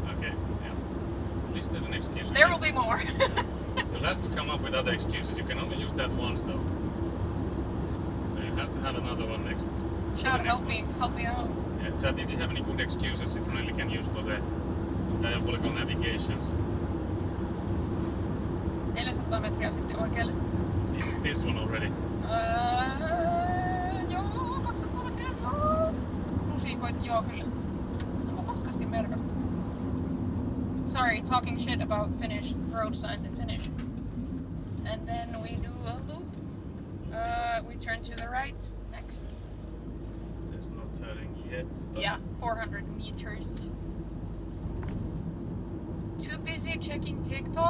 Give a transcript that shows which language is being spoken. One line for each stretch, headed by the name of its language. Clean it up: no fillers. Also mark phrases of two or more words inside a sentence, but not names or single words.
English: Okay, yeah. At least there's an excuse. There will be more. You'll have to come up with other excuses. You can only use that once though. So you have to have another one next. Shout, next help me out. Yeah, chat, if you have any good excuses Sitronelli can use for the diabolical navigations.
Finnish: 400 metriä sitten oikealle.
English: Is it this one already?
Finnish: Joo, 200 metriä, joo. Musiikoit, joo kyllä. Onko paskasti merkattu?
English: Sorry, talking shit about Finnish, road signs in Finnish. And then we do a loop. We turn to the right, next. There's no turning yet. But Yeah, 400 meters. Too busy checking TikTok?